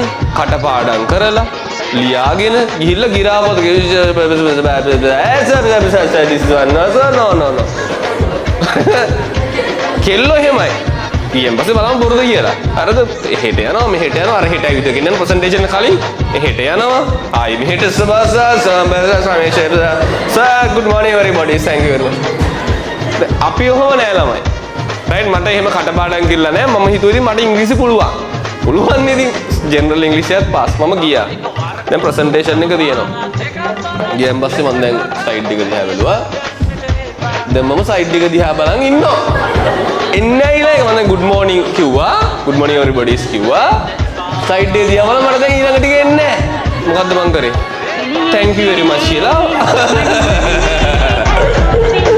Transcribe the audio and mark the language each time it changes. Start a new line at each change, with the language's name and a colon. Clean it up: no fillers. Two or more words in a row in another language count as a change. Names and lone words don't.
Sinhala: කටපාඩම් කරලා ලියාගෙන ගිහිල්ලා ගිරාවත කෙල්ලෝ එහෙමයි. ඊයෙන් පස්සේ බලමු බොරුද කියලා. හරිද? එහෙට යනවා මෙහෙට යනවා අර හෙට ඇවිත් ගෙනන ප්‍රසන්ටේෂන් කලින් එහෙට යනවා. ආයි මෙහෙට සර්
English: good morning everybody thank you very much.
Sinhala: අපි ඔහොම නෑ ළමයි. රයිට් මට එහෙම කටපාඩම් කිව්ලා නෑ. මම හිතුවේ ඉතින් මට ඉංග්‍රීසි පුළුවන්. පුළුවන් ඉතින් ජෙනරල් ඉංග්‍රීසියත් පාස් මම ගියා. දැන් ප්‍රසන්ටේෂන් එක තියෙනවා. ගියන් පස්සේ මම දැන් සයිඩ් එක දිහා බැලුවා. දැන් මම සයිඩ් එක දිහා බලන් ඉන්නවා. එන්නේ ඊළඟ මම
English: good morning
Sinhala: කිව්වා.
English: good morning everybody
Sinhala: කිව්වා. සයිඩ් එක දිහා බලලා මට දැන් ඊළඟ ටික එන්නේ නැහැ. මොකද්ද මං කරේ?
English: thank you very much කියලා.